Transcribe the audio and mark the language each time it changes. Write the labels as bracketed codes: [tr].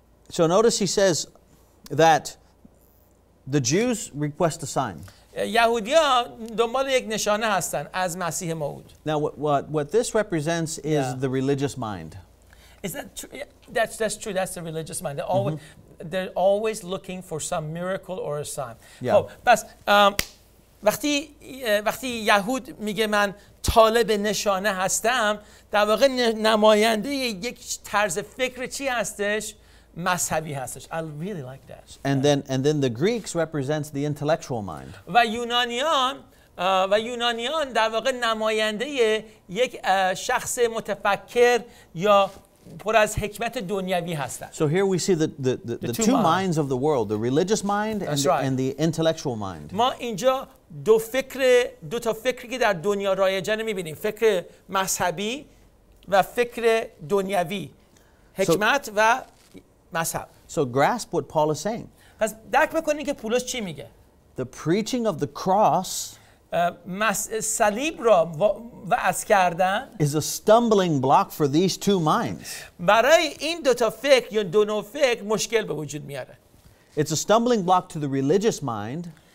[en] So notice he says that the Jews request a sign. [fa] یهودی‌ها دنبال یک نشانه هستن از مسیح موعود. [en] Now what this represents is the religious mind. Is that true? That's true. That's the religious mind. They're always looking for some miracle or a sign. [fa] خب پس وقتی یهود میگه من طالب نشانه هستم، در واقع نماینده یک طرز فکر چی هستش؟ مذهبی هستش. [en] I really like that. And then the Greeks represents the intellectual mind. [fa] و یونانیان و یونانیان در واقع نماینده یک شخص متفکر یا پر از حکمت دنیوی هستند. [en] So here we see the two minds of the world, the religious mind and the intellectual mind. [fa] ما اینجا دو تا فکری که در دنیا رایجن می‌بینیم، فکر مذهبی و فکر دنیوی، حکمت و مذهب. [en] So grasp what Paul is saying. [fa] پس درک بکنید که پولس چی میگه. [en] The preaching of the cross [fa] صلیب را وعظ کردن [en] is a stumbling block for these two minds. [fa] برای این دو تا فکر یا دو نوع فکر مشکل به وجود میاره. [en] It's a stumbling block to the religious mind.